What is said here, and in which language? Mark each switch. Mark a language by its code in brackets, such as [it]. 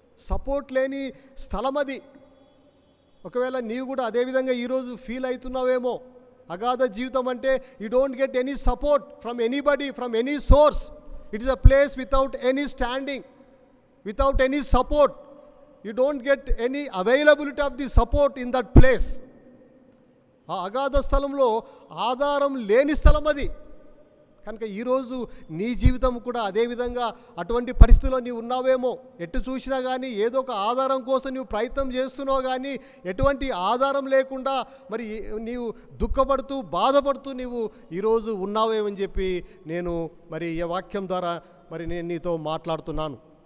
[te] Support లేని స్థలం అది. ఒకవేళ నీవు కూడా అదేవిధంగా ఈరోజు ఫీల్ అవుతున్నావేమో. అగాధ జీవితం అంటే [en] You don't get any support from anybody, from any source. It is a place without any standing, without any support. You don't get any availability of the support in that place. [te] ఆ అగాధ స్థలంలో ఆధారం లేని స్థలం అది. కనుక ఈరోజు నీ జీవితం కూడా అదేవిధంగా అటువంటి పరిస్థితిలో నీవు ఉన్నావేమో. ఎటు చూసినా కానీ ఏదో ఒక ఆధారం కోసం నీవు ప్రయత్నం చేస్తున్నావు, కానీ ఎటువంటి ఆధారం లేకుండా మరి నీవు దుఃఖపడుతూ బాధపడుతూ నీవు ఈరోజు ఉన్నావేమని చెప్పి నేను మరి ఈ వాక్యం ద్వారా మరి నేను నీతో మాట్లాడుతున్నాను.